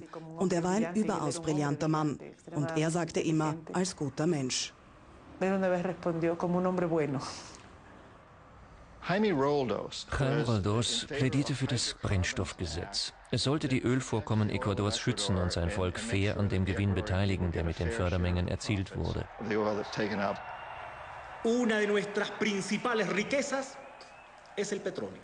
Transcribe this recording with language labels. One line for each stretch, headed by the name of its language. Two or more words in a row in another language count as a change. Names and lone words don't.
German: Und er war ein überaus brillanter Mann. Und er sagte immer, als guter Mensch. Jaime Roldos plädierte für das Brennstoffgesetz. Es sollte die Ölvorkommen Ecuadors schützen und sein Volk fair an dem Gewinn beteiligen, der mit den Fördermengen erzielt wurde.
Spanish: Una de nuestras principales riquezas es el petróleo.